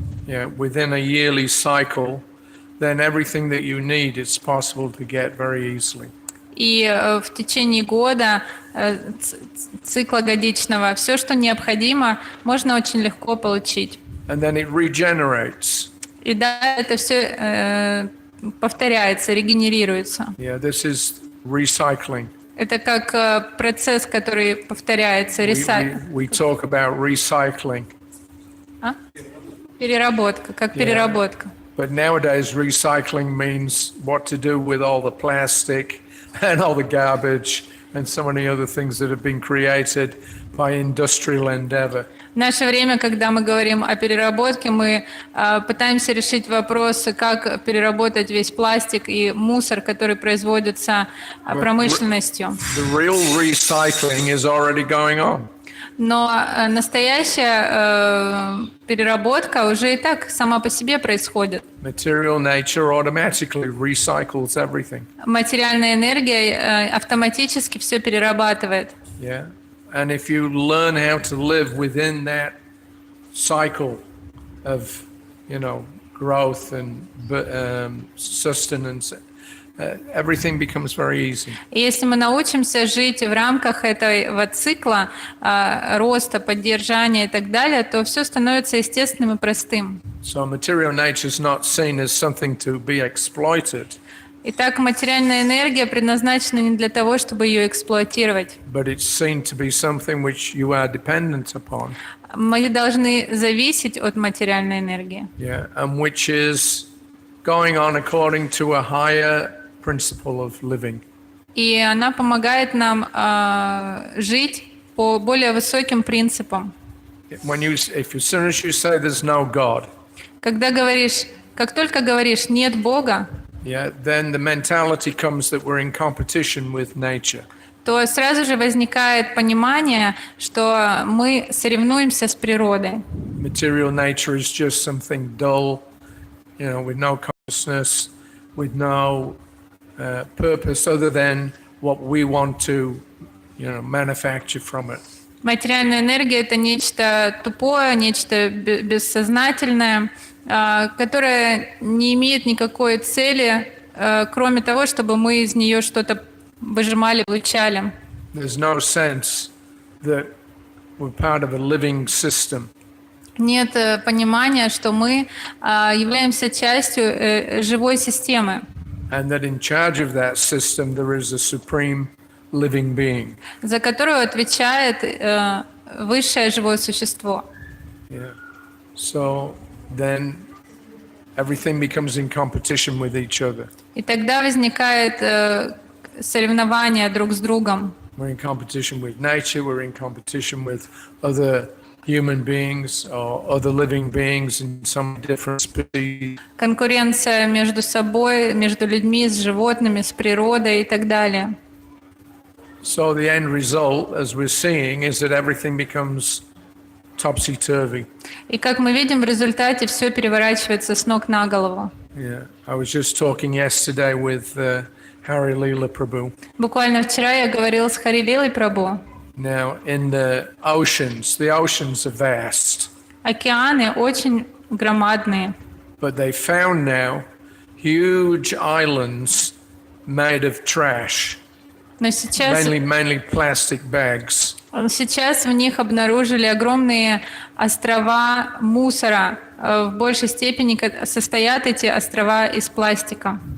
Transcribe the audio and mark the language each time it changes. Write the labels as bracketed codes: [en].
[en] Yeah, within a yearly cycle, then everything that you need is possible to get very easily. [ru] И в течение года, цикла годичного, все, что необходимо, можно очень легко получить. [en] And then it regenerates. [ru] И да, это все повторяется, регенерируется. [en] Yeah, this is recycling. [ru] Это как процесс, который повторяется. [en] We talk about recycling. [ru] Переработка, как переработка. [en] But nowadays, recycling means what to do with all the plastic and all the garbage and so many other things that have been created by industrial endeavor. [ru] В наше время, когда мы говорим о переработке, мы пытаемся решить вопросы, как переработать весь пластик и мусор, который производится промышленностью. [en] The real recycling is already going on. [ru] Но настоящая переработка уже и так сама по себе происходит. [en] Material nature automatically recycles everything. [ru] Материальная энергия автоматически все перерабатывает. Yeah. [en] And if you learn how to live within that cycle of, growth and sustenance, everything becomes very easy. [ru] И если мы научимся жить в рамках этого цикла роста, поддержания и так далее, то все становится естественным и простым. [en] So material nature is not seen as something to be exploited. [ru] Итак, материальная энергия предназначена не для того, чтобы ее эксплуатировать. [en] But it's seen to be something which you are dependent upon. [ru] Мы должны зависеть от материальной энергии. [en] Yeah, and which is going on according to a higher principle of living. [ru] И она помогает нам жить по более высоким принципам. [en] As soon as you say there's no God, [ru] Как только говоришь «нет Бога», [en] then the mentality comes that we're in competition with nature. [ru] то сразу же возникает понимание, что мы соревнуемся с природой. [en] Material nature is just something dull, with no consciousness, with no purpose other than what we want to, manufacture from it. [ru] Материальная энергия — это нечто тупое, нечто бессознательное, которое не имеет никакой цели, кроме того, чтобы мы из нее что-то выжимали, получали. [en] There's no sense that we're part of a living system. [ru] Нет понимания, что мы являемся частью живой системы. [en] And that in charge of that system there is a supreme living being. [ru] За которую отвечает высшее живое существо. Yeah. [en] So then everything becomes in competition with each other. [ru] И тогда возникает соревнование друг с другом. [en] We're in competition with nature, we're in competition with other human beings or other living beings in some different species. [ru] Конкуренция между собой, между людьми, с животными, с природой и так далее. [en] So the end result, as we're seeing, is that everything becomes topsy-turvy. [ru] И как мы видим, в результате все переворачивается с ног на голову. [en] Yeah, I was just talking yesterday with Hari prabhu. [ru] Буквально вчера я говорил с Хари прабху. [en] Now, in the oceans are vast. [ru] Океаны очень громадные. [en] But they found now huge islands made of trash. [ru] Но сейчас [en] Mainly plastic bags. [ru] в них обнаружили огромные острова мусора. В большей степени состоят эти острова из пластика.